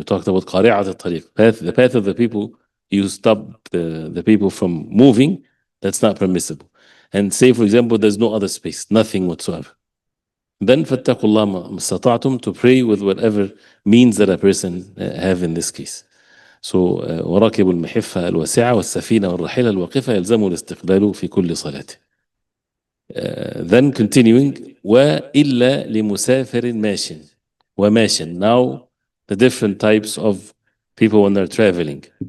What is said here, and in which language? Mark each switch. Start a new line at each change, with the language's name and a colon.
English: And we talked about
Arabic: qari'at al-tariq,
English: the path of the people, you stop the people from moving, that's not permissible. And say, for example, there's no other space, nothing whatsoever. Then
Arabic: فَاتَّقُوا اللَّهَ مَا اسْتَطَعْتُمْ,
English: to pray with whatever means that a person have in this case. So
Arabic: وراكب المحفة الواسعة والسفينة والرحيلة الواقفة يلزم الاستقبال في كل صلاة.
English: Then continuing,
Arabic: وإلا لمسافر ماشٍ وماشٍ.
English: Now the different types of people when they're traveling.